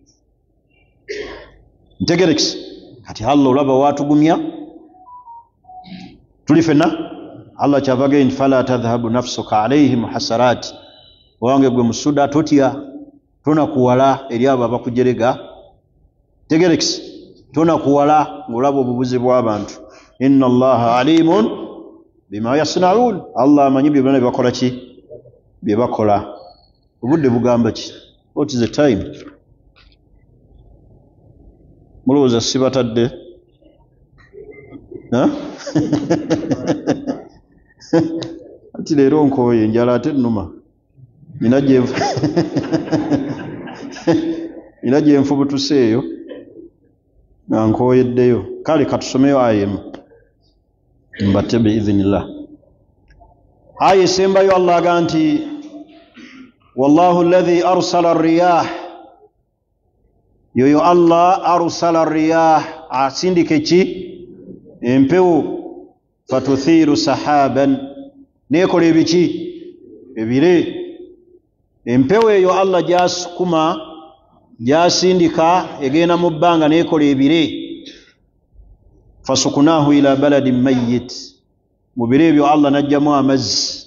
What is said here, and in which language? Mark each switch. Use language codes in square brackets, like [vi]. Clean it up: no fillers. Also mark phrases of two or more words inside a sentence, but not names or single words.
[lg] Ntegerekese kati Allah olaba watugumya, tuli fenna. Allah kyavaga nti [ar] فلا تذهب نفسك عليهم حسرات, [lg] owange gwe musuda totya, tonakuwala eri abo abakujerega. Tegerekese tonakuwala ng'olaba obubuze bw'abantu. [ar] إن الله عليم بما يصنعون, [lg] Allah amanyi bye bana bye bakola ki? Bye bakola. Obudde bugamba ki? [en] What is the time? [lg] Mulowooza sibatadde? Ati leero nkooye njala ate nnuma. Nina gye nfubutuseeyo nga nkooyeddeyo. Kale katusomeyo ayemu mbatte biidhinillah. Aya esembayo Allah aga nti [ar] والله الذي أرسل الرياح, yoyo الله أرسل الرياح, [lg] asindike ki? Empewo. [ar] فتثير سحابا, [lg] nekola ebiki? Ebire. Empewo eyo Allah gyasukuma gyasindika egenda mu bbanga nekola ebire. [ar] فسقناه إلى بلد ميت, [lg] mu bire ebyo Allah najjamu amazzi.